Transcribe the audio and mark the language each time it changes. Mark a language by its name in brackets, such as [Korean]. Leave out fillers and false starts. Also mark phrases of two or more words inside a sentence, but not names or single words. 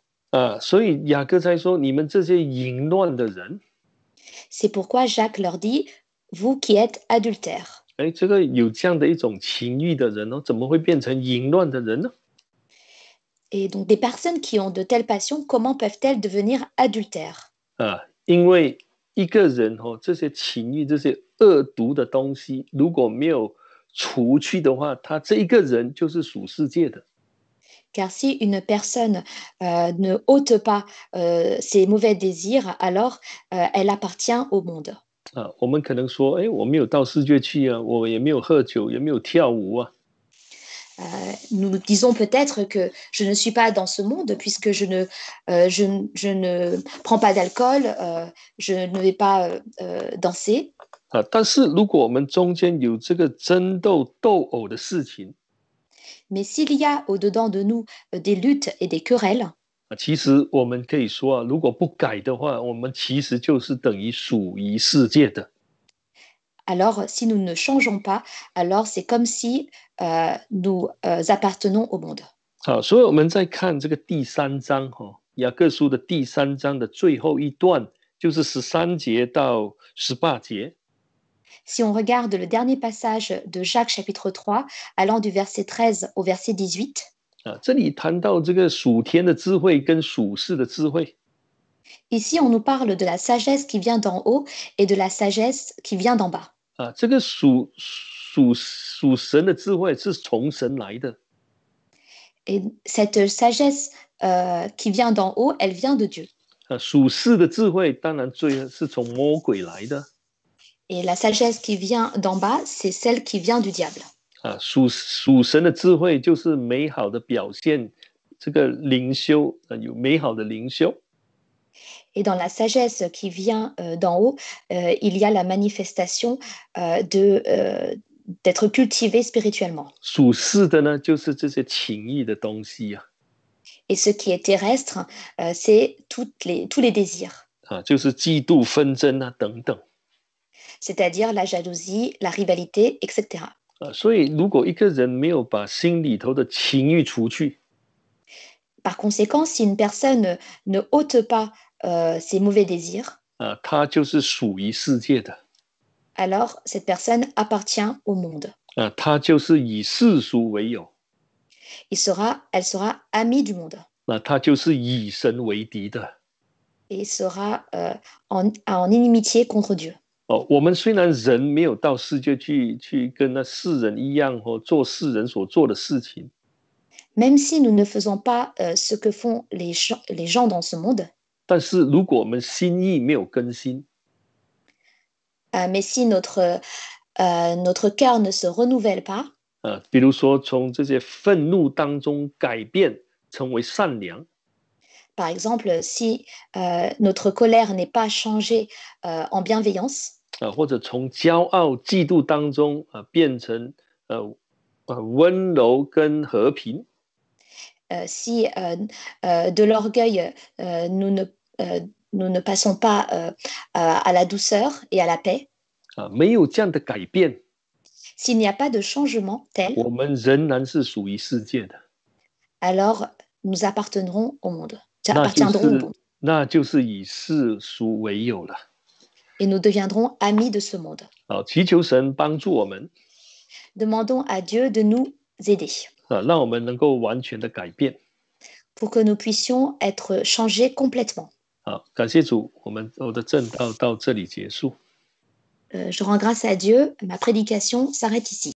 [Chinese] 所以雅各在说，你们这些淫乱的人。 [French] C'est pourquoi Jacques leur dit, vous qui êtes adultères. [Chinese] 这个有这样的一种情欲的人怎么会变成淫乱的人呢？ [French] Et donc des personnes qui ont de telles passions, comment peuvent-elles devenir adultères? [Chinese] 因为一个人这些情欲、这些恶毒的东西，如果没有除去的话，他这一个人就是属世界的。 [French] Car si une personne ne ôte pas ses mauvais désirs, alors elle appartient au monde. [Chinese] 我们可能说，我没有到世界去我也没有喝酒，也没有跳舞 [French] nous disons peut-être que je ne suis pas dans ce monde puisque je ne prends pas d'alcool, je ne vais pas danser. [Chinese] 但是如果我们中间有这个争斗斗殴的事情， [French] Mais s'il y a au-dedans de nous des luttes et des querelles, [Chinese] 其实我们可以说如果不改的话，我们其实就是等于属于世界的。 [French] Alors si nous ne changeons pas, alors c'est comme si nous appartenons au monde. [Chinese] 好，所以我们再看这个第3章雅各书的第3章的最后一段，就是13节到18节。 [French] Si on regarde le dernier passage de Jacques chapitre 3, allant du verset 13 au verset 18, [Chinese] 这里谈到这个属天的智慧跟属世的智慧。 [French] ici on nous parle de la sagesse qui vient d'en haut et de la sagesse qui vient d'en bas. [Chinese] 这个属神的智慧是从神来的。 [French] Et cette sagesse qui vient d'en haut, elle vient de Dieu. [Chinese] 属世的智慧当然是从魔鬼来的。 [French] Et la sagesse qui vient d'en bas, c'est celle qui vient du diable. [Chinese] 属神的智慧就是美好的表现，这个灵修有美好的灵修。 [French] Et dans la sagesse qui vient d'en haut, il y a la manifestation d'être cultivé spirituellement. [Chinese] 属世的呢，就是这些情欲的东西啊， [French] Et ce qui est terrestre, c'est tous les désirs, [Chinese] 就是嫉妒、纷争啊等等 [French] c'est-à-dire la jalousie, la rivalité, etc. [Chinese] 所以如果一个人没有把心里头的情欲除去 [French] Par conséquent, si une personne ne ôte pas ses mauvais désirs, [Chinese] 他就是属于世界的 [French] alors cette personne appartient au monde. [Chinese] 他就是以世俗为友 [French] Elle sera amie du monde [Chinese] 他就是以神为敌的 [French] et sera en inimitié contre Dieu. [Chinese] 我们虽然人没有到世界去跟那世人一样做世人所做的事情 [French] Même si nous ne faisons pas ce que font les gens dans ce monde, [Chinese] 但是如果我们心意没有更新 [French] mais si notre cœur ne se renouvelle pas, [Chinese] 比如说从这些愤怒当中改变成为善良 [French] par exemple, si notre colère n'est pas changée en bienveillance, [Chinese] 或者从骄傲嫉妒当中变成温柔跟和平 [French] si de l'orgueil, nous ne passons pas à la douceur et à la paix, [Chinese] 没有这样的改变 [French] s'il n'y a pas de changement tel, [Chinese] 我们仍然是属于世界的 [French] alors nous appartiendrons au monde. [Chinese] 那就是以世俗为友了 [French] Et nous deviendrons amis de ce monde. [Chinese] 祈求神帮助我们 [French] Demandons à Dieu de nous aider [Chinese] 让我们能够完全的改变 [French] pour que nous puissions être changés complètement. [Chinese] 感谢主，我的正道到这里结束。 [French] Je rends grâce à Dieu, ma prédication s'arrête ici.